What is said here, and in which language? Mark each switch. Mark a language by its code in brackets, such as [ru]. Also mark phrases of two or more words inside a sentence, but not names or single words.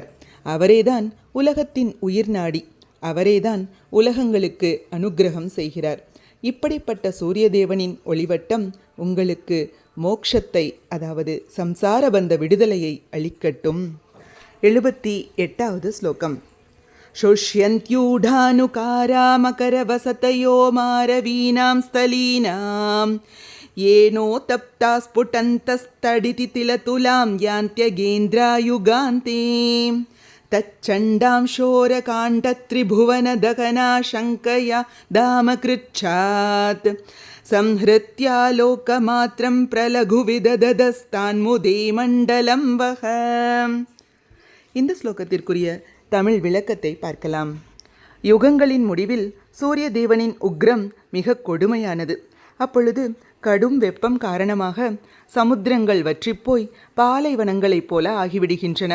[ta] அவரேதான் உலகத்தின் உயிர் நாடி. அவரேதான் உலகங்களுக்கு அனுக்கிரகம் செய்கிறார். இப்படிப்பட்ட சூரியதேவனின் ஒளிவட்டம் உங்களுக்கு மோட்சத்தை, அதாவது சம்சார பந்த விடுதலையை அளிக்கட்டும். 78வது ஸ்லோகம். [sa] शुष्यन्त्यूढानुकारा मकरवसतयो मारवीनां स्थलीनां येनो तप्ता स्फुटन्तस्तडिति तिलतुलां यान्त्यगेन्द्रायुगान्ते तच्चण्डां शोरकाण्डत्रिभुवनदहना शङ्कया दामकृच्छात् संहृत्या लोकमात्रं प्रलघुविददस्तान्मुदे मण्डलं वह. [ta] இந்த ஸ்லோகத்திற்குரிய தமிழ் விளக்கத்தை பார்க்கலாம். யுகங்களின் முடிவில் சூரிய தேவனின் உக்ரம் மிக கொடுமையானது. அப்பொழுது கடும் வெப்பம் காரணமாக சமுத்திரங்கள் வற்றிப்போய் பாலைவனங்களைப் போல ஆகிவிடுகின்றன.